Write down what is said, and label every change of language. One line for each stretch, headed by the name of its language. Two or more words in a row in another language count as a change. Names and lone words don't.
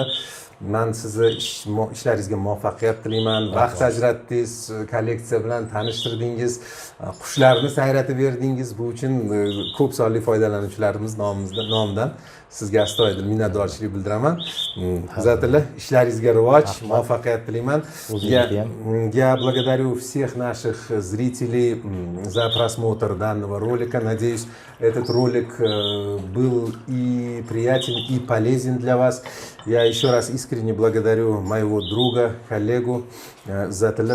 Uzbek: Men sizni ishlaringizga muvaffaqiyat tilayman. Vaqt ajratdingiz, kolleksiya bilan tanishtirdingiz, qushlarni sayratib berdingiz. Bu uchun ko'p sonli foydalanuvchilarimiz nomidan sizga astoydil minnatdorchilik bildiraman. Zatilla ishlaringizga rivoj, muvaffaqiyat tilayman.
Russian: Я благодарю всех наших зрителей за просмотр данного ролика. Надеюсь, этот ролик был и приятен, и полезен для вас. Я еще раз искренне благодарю моего друга, коллегу Затilla.